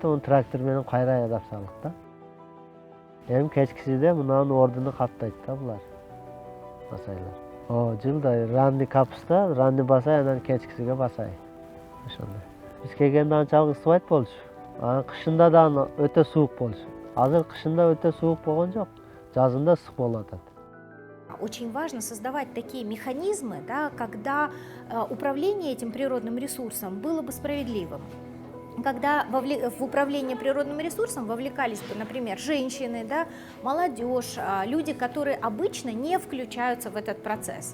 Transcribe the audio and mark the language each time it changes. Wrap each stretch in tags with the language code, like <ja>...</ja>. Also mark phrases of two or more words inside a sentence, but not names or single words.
<ky>Оны трактор менен кайра айдап салдык да. Эми кечкисиде мунун ордуну каптайт да булар. Басайлар. Жылдай</ky> <ru>ранний капуста,</ru> <ky>ранний басай, анан кечкисиге басай. Ошондой. Биз келгенде анчалык ысыбайт болчу. Кышында да өтө суук болчу. Азыр кышында өтө суук болгон жок. Жазында ысык болуп атат.</ky> <ru>Очень важно создавать такие механизмы, да, когда управление этим природным ресурсом было бы справедливым. Когда в управление природным ресурсом вовлекались бы, например, женщины, да, молодежь, люди, которые обычно не включаются в этот процесс.</ru>